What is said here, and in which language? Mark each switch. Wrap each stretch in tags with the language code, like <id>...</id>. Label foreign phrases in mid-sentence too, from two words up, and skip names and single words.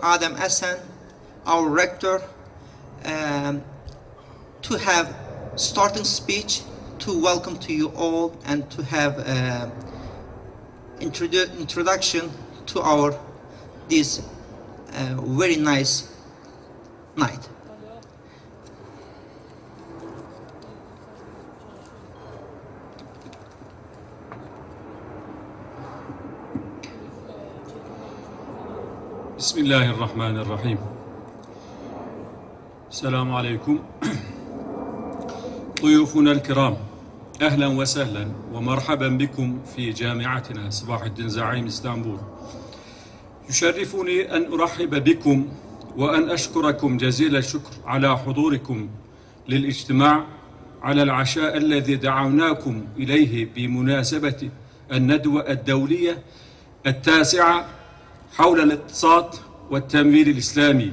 <en>Adem Esen, our rector, to have starting speech to welcome to you all and to have introduction to our this very nice night.</en> <ar>Bismillahirrahmanirrahim. سلام عليكم. ضيوفنا الكرام، أهلا وسهلا ومرحبا بكم في جامعتنا صباح الدين زعيم اسطنبول. يشرفني أن أرحب بكم وأن أشكركم جزيل الشكر على حضوركم للاجتماع على العشاء الذي دعوناكم إليه بمناسبة الندوة الدولية التاسعة حول الاقتصاد والتمويل الإسلامي.</ar>